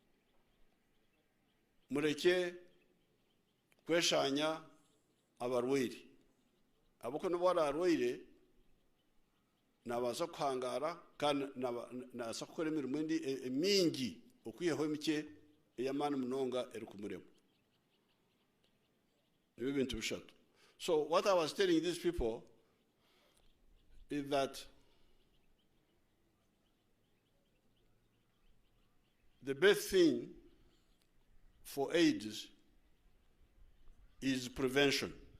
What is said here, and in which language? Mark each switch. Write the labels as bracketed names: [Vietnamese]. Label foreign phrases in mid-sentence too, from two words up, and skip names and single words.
[Chiga] mureke kweshanya abarwaire aboko nibo bararwaire nabasa kuhangara kandi nabasa kukora emirimo mingi okwihaho emike ey'amaani munonga eri kumurema nibyo bintu bishatu. [English] So what I was telling these people is that the best thing for AIDS is prevention.